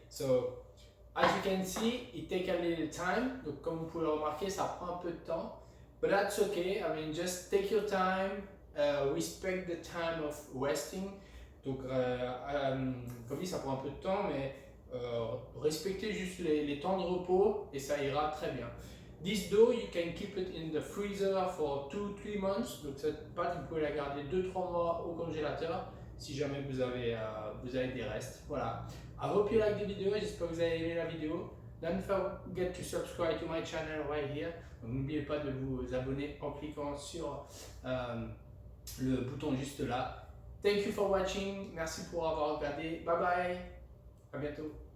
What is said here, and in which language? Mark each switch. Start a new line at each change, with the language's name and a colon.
English: So, as you can see, it takes a little time.
French: Donc, comme vous pouvez le remarquer, ça prend un peu de temps.
English: But that's okay. I mean, just take your time. Respect the time of resting.
French: Donc, comme dit, ça prend un peu de temps, mais respectez juste les temps de repos et ça ira très bien.
English: This dough, you can keep it in the freezer for 2-3 months.
French: Donc, cette pâte, vous pouvez la garder 2-3 mois au congélateur si jamais vous avez des restes. Voilà.
English: I hope you like the video.
French: J'espère que vous avez aimé la vidéo.
English: Don't forget to subscribe to my channel right here.
French: N'oubliez pas de vous abonner en cliquant sur le bouton juste là.
English: Thank you for watching.
French: Merci pour avoir regardé.
English: Bye bye.
French: À bientôt.